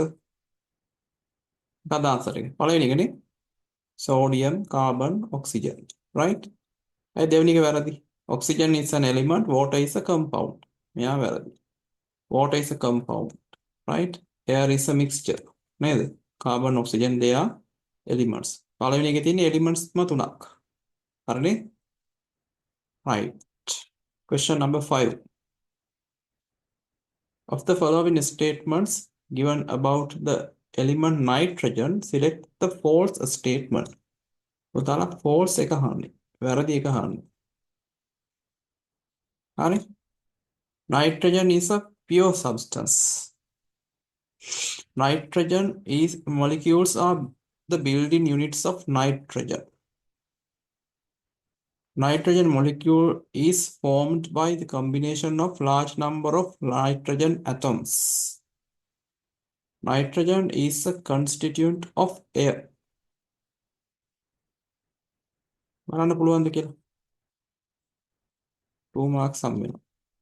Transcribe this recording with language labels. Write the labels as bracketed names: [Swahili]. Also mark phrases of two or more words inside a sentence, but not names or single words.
[Sinhala] මොකක්ද answer එක? පළවෙනි එකනේ. [English] sodium, carbon, oxygen. Right? [Sinhala] දෙවෙනි එක වැරදි. [English] Oxygen is an element, water is a compound. [Sinhala] මෙයා වැරදි. [English] Water is a compound. Right? Air is a mixture. නේද? Carbon, oxygen, they are elements. [Sinhala] පළවෙනි එකේ තියෙන elements තුනක්. හරිනේ? [English] Right. Question number 5. Of the following statements given about the element nitrogen, select the false statement. [Sinhala] පුතාලා false එක අහන්නේ. වැරදි එක අහන්නේ. හරි? [English] Nitrogen is a pure substance. Nitrogen is molecules are the building units of nitrogen. Nitrogen molecule is formed by the combination of large number of nitrogen atoms. Nitrogen is a constituent of air. [Sinhala] බලන්න පුළුවන්ද කියලා? 2 marks හම් වෙනවා.